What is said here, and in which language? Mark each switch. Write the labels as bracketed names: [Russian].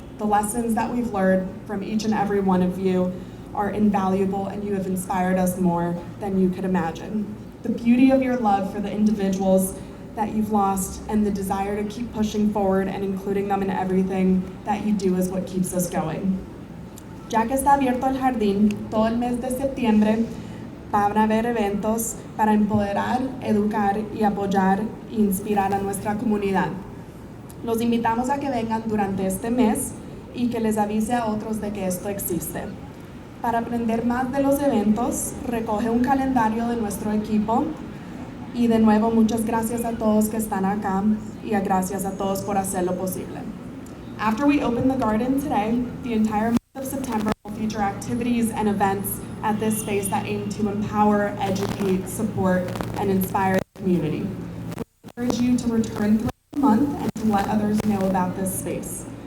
[English] The lessons that we've learned from each and every one of you are invaluable, and you have inspired us more than you could imagine. The beauty of your love for the individuals that you've lost and the desire to keep pushing forward and including them in everything that you do is what keeps us going. [Spanish] Ya que está abierto el jardín, todo el mes de septiembre van a haber eventos para empoderar, educar y apoyar e inspirar a nuestra comunidad. Los invitamos a que vengan durante este mes y que les avise a otros de que esto existe. Para aprender más de los eventos, recoge un calendario de nuestro equipo. Y de nuevo, muchas gracias a todos que están acá y gracias a todos por hacerlo posible. [English] After we open the garden today, the entire month of September will feature activities and events at this space that aim to empower, educate, support, and inspire the community. We encourage you to return throughout the month and to let others know about this space.